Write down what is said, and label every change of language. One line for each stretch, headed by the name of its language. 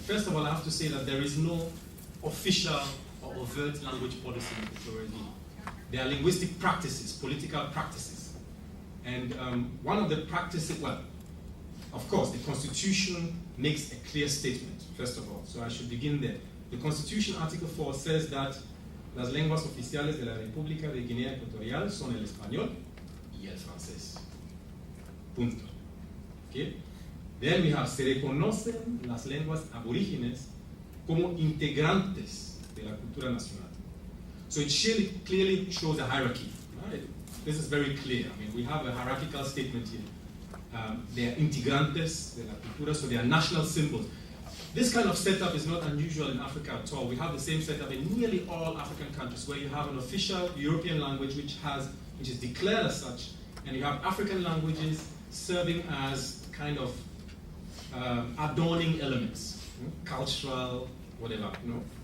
English: First of all, I have to say that there is no official or overt language policy in Equatorial Guinea. There are linguistic practices, political practices. And one of the practices, well, of course, the Constitution makes a clear statement, first of all, so I should begin there. The Constitution, Article 4, says that
Spanish: las lenguas oficiales de la República de Guinea Ecuatorial son el español y el francés. Punto. Okay?
English: Then we have,
Spanish: se reconocen las lenguas aborígenes como integrantes de la cultura nacional.
English: So it clearly shows a hierarchy. Right? This is very clear. I mean, we have a hierarchical statement here. They are
Spanish: integrantes de la cultura,
English: so they are national symbols. This kind of setup is not unusual in Africa at all. We have the same setup in nearly all African countries, where you have an official European language which is declared as such, and you have African languages serving as kind of adorning elements, cultural, whatever, you know.